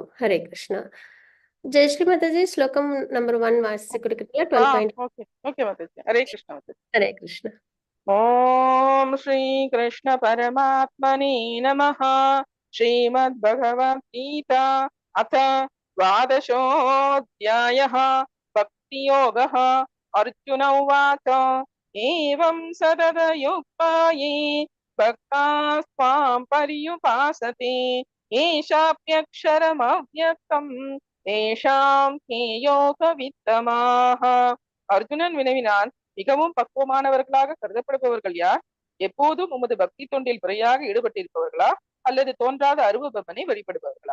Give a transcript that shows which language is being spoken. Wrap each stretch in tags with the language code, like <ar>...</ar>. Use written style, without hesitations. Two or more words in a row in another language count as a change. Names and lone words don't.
<ta>ஹரே கிருஷ்ணா. ஜெய் ஸ்ரீ மாதாஜி. ஸ்லோகம் நம்பர் 1 வாசிச்சு கொடுக்குறீங்களா? 12</ta> <en>okay okay</en> <ta>மாதாஜி. ஹரே கிருஷ்ணா மாதாஜி. ஹரே கிருஷ்ணா.</ta> <sa>ॐ श्री कृष्ण परमात्मने नमः. श्रीमद् भगवद् गीता अथ द्वादशोऽध्यायः भक्ति योगः। अर्जुन उवाच एवं सततयुक्ताये भक्तास्त्वां पर्युपासते एषाप्यक्षरमव्यक्तम् तेषाम् के योगवित्तमाः.</sa> <ta>அர்ஜுனன் வினவினான், மிகவும் பக்குவமானவர்களாக கருதப்படுபவர்கள் யார்? எப்போதும் உமது பக்தி தொண்டில் முறையாக ஈடுபட்டிருப்பவர்களா அல்லது தோன்றாத அருவபவனை வழிபடுபவர்களா?</ta>